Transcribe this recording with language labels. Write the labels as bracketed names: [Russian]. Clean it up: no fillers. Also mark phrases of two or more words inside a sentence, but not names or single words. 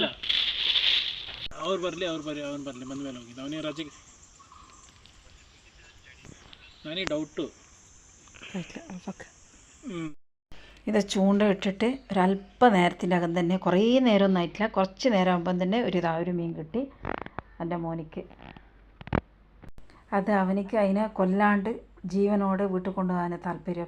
[Kannada] ಅವ್ರು ಬರಲಿ ಬಂದ ಮೇಲೆ ಹೋಗಿದ್ದು ಅವನಿಗೆ ರಜೆಗೆ. ನನಗೆ ಡೌಟು. [Malayalam] ഇത് ചൂണ്ട ഇട്ടിട്ട് ഒരല്പ നേരത്തിൻ്റെ അകം തന്നെ, കുറേ നേരമൊന്നും ആയിട്ടില്ല, കുറച്ച് നേരം ആകുമ്പം തന്നെ ഒരു മീൻ കിട്ടി എൻ്റെ മോനിക്ക്. അത് അവനിക്ക് അതിനെ കൊല്ലാണ്ട് ജീവനോടെ വീട്ടിൽ കൊണ്ടുപോകാൻ താല്പര്യം.